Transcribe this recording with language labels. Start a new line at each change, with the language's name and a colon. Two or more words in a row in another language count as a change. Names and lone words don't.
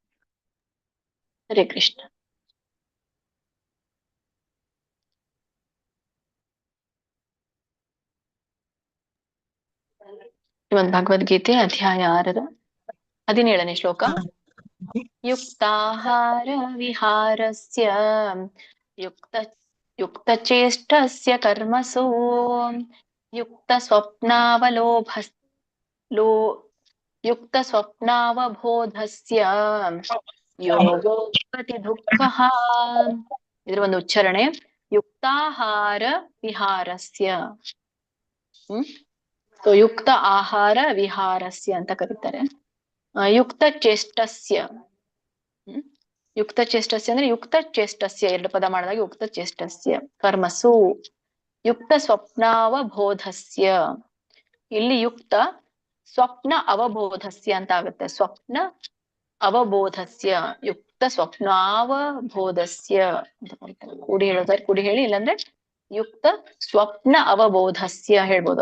Kannada: ಹರೇ ಕೃಷ್ಣ. ಶ್ರೀಮದ್ ಭಗವದ್ಗೀತೆ ಅಧ್ಯಾಯ 6 17ನೇ ಶ್ಲೋಕ.
Sanskrit: ಯುಕ್ತಾಹಾರ ವಿಹಾರಸ್ಯ ಯುಕ್ತಚೇಷ್ಟಸ್ಯ ಕರ್ಮಸು ಯುಕ್ತಸ್ವಪ್ನಾವಬೋಧಸ್ಯ ಯೋಗೋ ಭವತಿ ದುಃಖಃ.
Kannada: ಇದರ ಒಂದು ಉಚ್ಚಾರಣೆ
Sanskrit: ಯುಕ್ತಾಹಾರ ವಿಹಾರಸ್ಯ.
Kannada: ಸೊ
Sanskrit: ಯುಕ್ತ ಆಹಾರ ವಿಹಾರಸ್ಯ
Kannada: ಅಂತ ಕರೀತಾರೆ.
Sanskrit: ಯುಕ್ತ ಚೇಷ್ಟಸ್ಯ. ಯುಕ್ತ ಚೇಷ್ಟಸ್ಯ ಅಂದ್ರೆ ಯುಕ್ತ ಚೇಷ್ಟಸ್ಯ
Kannada: 2 ಪದ ಮಾಡಿದಾಗ
Sanskrit: ಯುಕ್ತ ಚೇಷ್ಟಸ್ಯ ಕರ್ಮಸು ಯುಕ್ತ ಸ್ವಪ್ನಾವಬೋಧಸ್ಯ.
Kannada: ಇಲ್ಲಿ
Sanskrit: ಯುಕ್ತ ಸ್ವಪ್ನ ಅವಬೋಧಸ್ಯ
Kannada: ಅಂತ ಆಗುತ್ತೆ.
Sanskrit: ಸ್ವಪ್ನ ಅವಬೋಧಸ್ಯ ಯುಕ್ತ ಸ್ವಪ್ನಾವಬೋಧಸ್ಯ
Kannada: ಅಂತ ಕರೀತಾರೆ. ಕೂಡಿ ಹೇಳೋದಾದ್ರೆ ಕೂಡಿ ಹೇಳಿ, ಇಲ್ಲಾಂದ್ರೆ
Sanskrit: ಯುಕ್ತ ಸ್ವಪ್ನ ಅವಬೋಧಸ್ಯ
Kannada: ಹೇಳ್ಬೋದು.